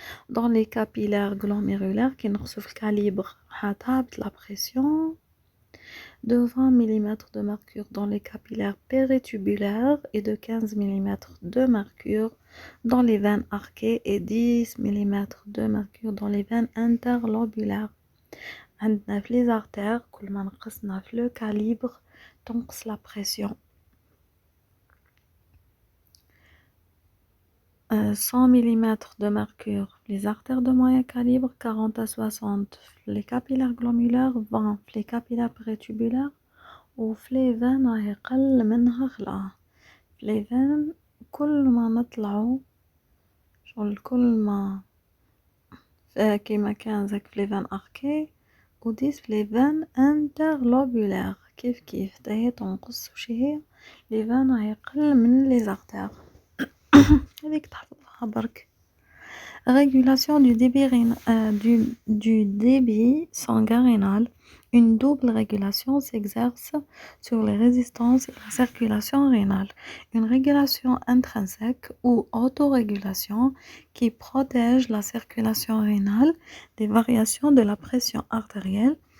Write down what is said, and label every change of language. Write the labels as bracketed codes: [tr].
[fr] dans les capillaires glomérulaires qui [ar] نقصوا في الcalibre هابط [fr] la pression de 20 mm de mercure dans les capillaires péritubulaires et de 15 mm de mercure dans les veines arquées et 10 mm de mercure dans les veines interlobulaires. [ar] عندنا في les artères كل ما نقصنا في le calibre تنقص la pression. [fr] 100 mm de mercure les artères de moyen calibre, 40 à 60 les capillaires glomérulaires, 20 les capillaires péritubulaires [ar] وفي [fr] les veines [ar] راهي قل منها خلا. في les veines كل ما نطلعوا شغل كل ما كيما كان زاك في [fr] les veines arquées [ar] وديس في [fr] les veines interlobulaires [ar] كيف تاهي تنقص وش هي les veines راهي قل من les artères. هذيك تحفظها برك. [fr] Régulation du débit, du débit sanguin rénal. Une double régulation s'exerce sur les résistances et la circulation rénale. Une régulation intrinsèque ou autorégulation qui protège la circulation rénale des variations de la pression artérielle.